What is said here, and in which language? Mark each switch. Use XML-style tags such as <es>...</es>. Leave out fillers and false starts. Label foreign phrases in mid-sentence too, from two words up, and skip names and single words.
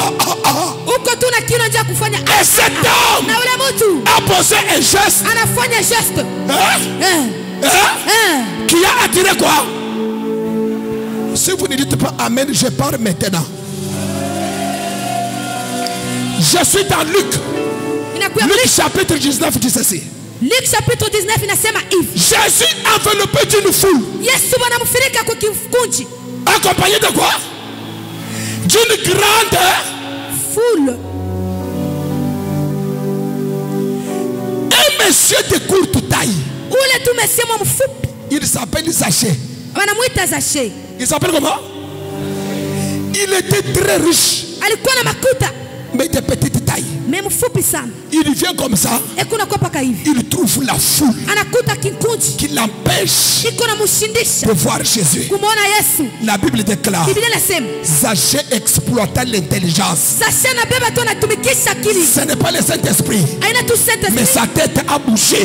<fr>Et cet homme a posé un geste qui a attiré quoi? Si vous ne dites pas Amen, je pars maintenant. Je suis dans Luc. Luc chapitre 19 dit ceci.</fr> <sw>Luc chapitre 19 inasema hivi.</sw> <fr>Jésus enveloppé d'une foule.</fr> <sw>Yesu wanamfunika kwa kikundi.</sw> <fr>Accompagné de quoi? D'une grande foule. Un monsieur de courte taille.</fr> <sw>Ule tu monsieur mfupi.</sw> <fr>Il s'appelle Zachée.</fr> <sw>Wanamuita Zachée.</sw> <fr>Il s'appelle comment? Il était très riche.</fr> <sw>Alikuwa na makuta.</sw> <fr>Mais de petite taille. Il vient comme ça. Il trouve la foule qui l'empêche de voir Jésus. La Bible déclare: Zachée exploita l'intelligence. Ce n'est pas le Saint-Esprit, mais sa tête a bougé.</fr>